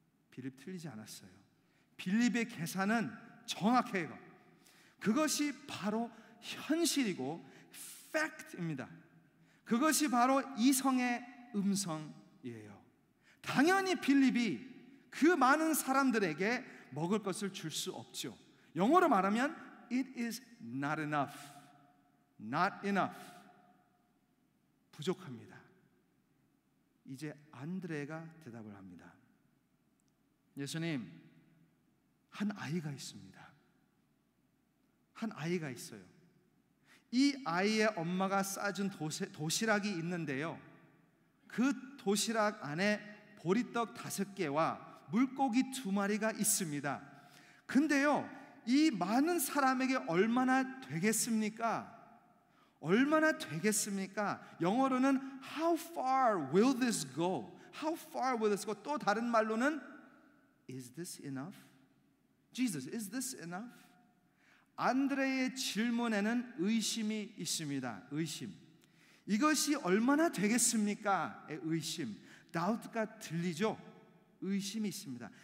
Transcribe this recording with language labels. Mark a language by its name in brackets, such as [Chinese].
[Korean] 빌립 틀리지 않았어요. 빌립의 계산은 정확해요. 그것이 바로 현실이고 팩트입니다. 그것이 바로 이성의 음성이에요. 당연히 빌립이 그 많은 사람들에게 먹을 것을 줄 수 없죠. 영어로 말하면 [English] It is not enough. Not enough. [Korean] 부족합니다. 이제 안드레가 대답을 합니다. 예수님, 한 아이가 있습니다. 한 아이가 있어요. 이 아이의 엄마가 싸준 도시락이 있는데요, 그 도시락 안에 보리떡 5개와 물고기 2마리가 있습니다. 근데요, 이 많은 사람에게 얼마나 되겠습니까? 얼마나 되겠습니까? 영어로는 [English] How far will this go? How far will this go? [Korean] 또 다른 말로는 [English] Is this enough? Jesus, is this enough? [Korean] 안드레의 질문에는 의심이 있습니다. 의심. 이것이 얼마나 되겠습니까? 의심. doubt가 들리죠? 의심이 있습니다.